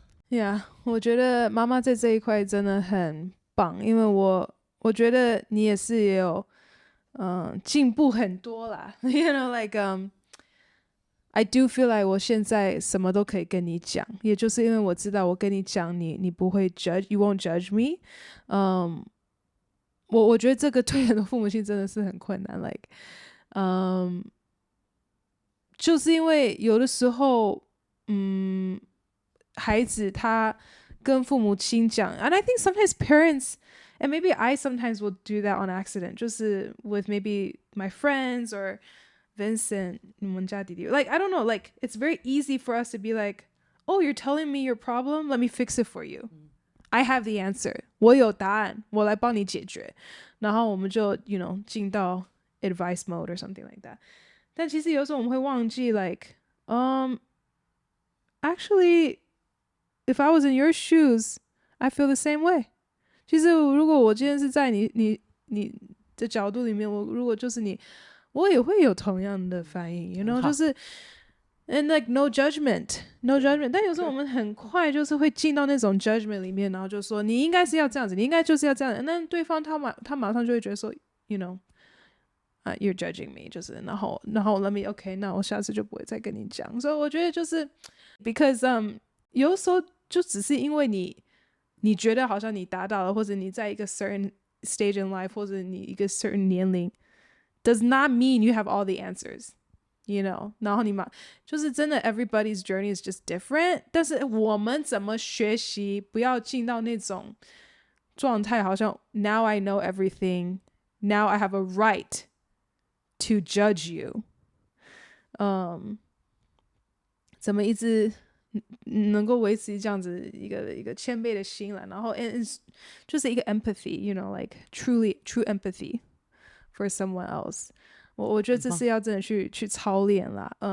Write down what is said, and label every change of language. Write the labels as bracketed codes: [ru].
[en] Yeah, [zh] 我觉得妈妈在这一块真的很棒，因为我觉得你也有进步很多啦。 [en] You know, like I do feel like [zh] 我现在什么都可以跟你讲，也就是因为我知道我跟你讲你不会 [en] you won't judge me。 [zh] 我觉得这个对很多父母亲真的是很困难。 [en] Like [zh] 就是因为有的时候孩子他跟父母亲讲 [en] and I think sometimes parents and maybe I sometimes will do that on accident [zh] 就是 [en] with maybe my friends or Vincent [zh] 你们家弟弟 [en] like I don't know, like it's very easy for us to be like, oh you're telling me your problem, let me fix it for you. I have the answer. [zh] 我有答案，我来帮你解决。然后我们就 you know 进到 [en] advice mode or something like that. [zh] 但其实有时候我们会忘记 [en] like actually if I was in your shoes I feel the same way. [zh] 其实如果我今天是在你的角度里面，如果就是你，我也会有同样的反应 you know 就是 [en] and like no judgment [zh] 但有时候我们很快就是会进到那种 judgment 里面，然后就说你应该是要这样子，你应该就是要这样子，那对方他马上就会觉得说 [en] you know you're judging me [zh] 就是然后 [en] let me okay [zh] 那我下次就不会再跟你讲。所以我觉得就是 because 有时候就只是因为你觉得好像你达到了，或者你在一个 [en] certain stage in life [zh] 或者你一个 certain 年龄 [en] does not mean you have all the answers. You know, [zh] 然后你嘛，就是真的 [en] everybody's journey is just different. [zh] 但是我们怎么学习，不要进到那种状态，好像 [en] now I know everything, now I have a right to judge you. [zh] 怎么一直能够维持这样子一个谦卑的心了，然后就是一个 empathy, you know, like [en] true empathy for someone else. [zh] 我觉得这是要真的去操练啦。